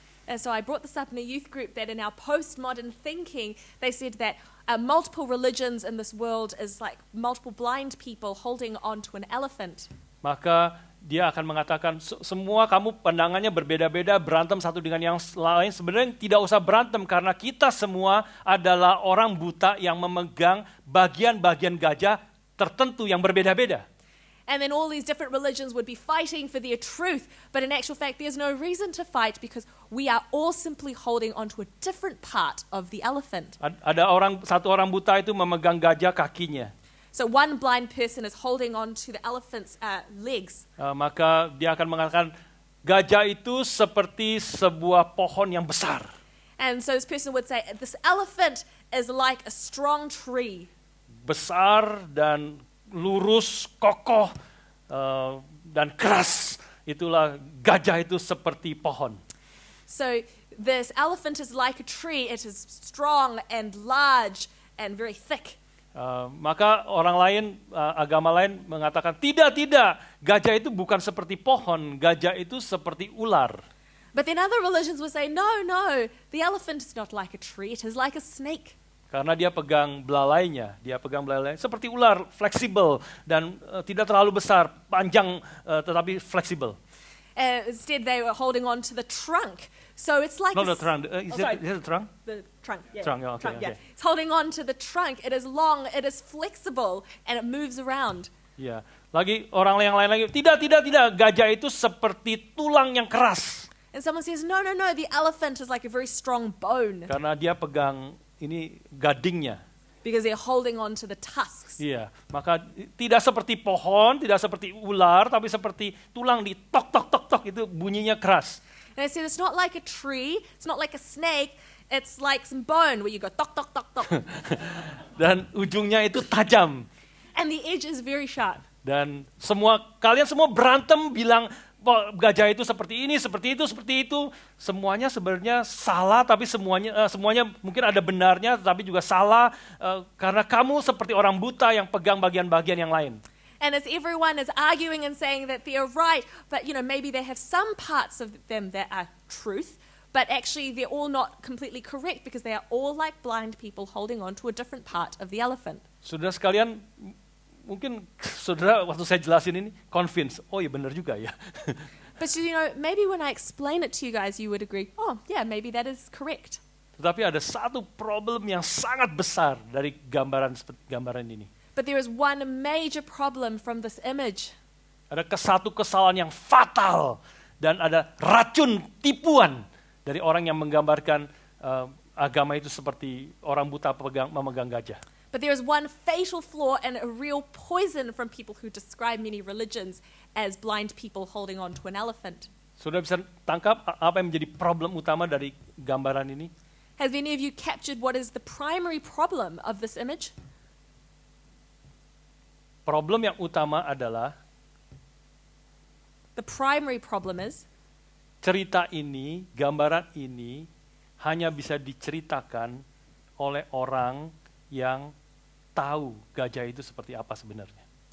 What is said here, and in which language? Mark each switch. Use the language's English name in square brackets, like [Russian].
[English] And so I brought this up in a youth group that in our postmodern thinking, they said that multiple religions in this world is like multiple blind people holding on to an elephant. [Indonesian] Maka dia akan mengatakan, semua kamu pandangannya berbeda-beda, berantem satu dengan yang lain. Sebenarnya tidak usah berantem karena kita semua adalah orang buta yang memegang bagian-bagian gajah tertentu yang berbeda-beda. [English] And then all these different religions would be fighting for their truth, but in actual fact there's no reason to fight because we are all simply holding onto a different part of the elephant. [Indonesian] Ada satu orang buta itu memegang gajah kakinya. [English] So one blind person is holding on to the elephant's legs. [Indonesian] Maka dia akan mengatakan gajah itu seperti sebuah pohon yang besar. [English] And so this person would say this elephant is like a strong tree. [Indonesian] Besar dan lurus, kokoh, dan keras. Itulah gajah itu seperti pohon. [English] So this elephant is like a tree. It is strong and large and very thick. [Indonesian] Maka orang lain, agama lain mengatakan, tidak, gajah itu bukan seperti pohon, gajah itu seperti ular. [English] But then other religions would say, no, the elephant is not like a tree, it is like a snake. [Indonesian] Karena dia pegang belalainya, seperti ular, fleksibel dan tidak terlalu besar, panjang tetapi fleksibel. [English] Instead they were holding on to the trunk. So it's like the trunk. Is it the trunk? The trunk, yeah. Trunk, yeah, okay, okay. It's holding on to the trunk. It is long, it is flexible, and it moves around. [Indonesian] Ya, lagi orang yang lain lagi, tidak, gajah itu seperti tulang yang keras. [English] And someone says, no, the elephant is like a very strong bone. [Indonesian] Karena dia pegang ini gadingnya. [English] Because they're holding on to the tusks. [Indonesian] Iya, maka tidak seperti pohon, tidak seperti ular, tapi seperti tulang di tok. tok itu bunyinya keras. [English] And it said it's not like a tree, it's not like a snake, it's like some bone where you go tok, tok, tok, tok. [Indonesian] Dan ujungnya itu tajam. [English] And the edge is very sharp. [Indonesian] Dan kalian semua berantem bilang gajah itu seperti ini, seperti itu. Semuanya sebenarnya salah, tapi semuanya mungkin ada benarnya, tapi juga salah karena kamu seperti orang buta yang pegang bagian-bagian yang lain. [English] And as everyone is arguing and saying that they're right, but maybe they have some parts of them that are truth, but actually they're all not completely correct because they are all like blind people holding on to a different part of the elephant. [Indonesian] Saudara sekalian, mungkin saudara waktu saya jelasin ini convince, oh iya benar juga ya. [English] But maybe when I explain it to you guys, you would agree, oh yeah, maybe that is correct. [Indonesian] Tetapi ada satu problem yang sangat besar dari gambaran ini. [English] But there is one major problem from this image. [Indonesian] Ada satu kesalahan yang fatal dan ada racun tipuan dari orang yang menggambarkan agama itu seperti orang buta memegang gajah. [English] But there is one fatal flaw and a real poison from people who describe many religions as blind people holding on to an elephant. [Indonesian] Sudah bisa tangkap apa yang menjadi problem utama dari gambaran ini? [English] Has any of you captured what is the primary problem of this image? [Indonesian] Problem yang utama adalah [English] the primary problem is [Indonesian] cerita ini, gambaran ini hanya bisa diceritakan oleh orang yang tahu gajah itu seperti apa sebenarnya.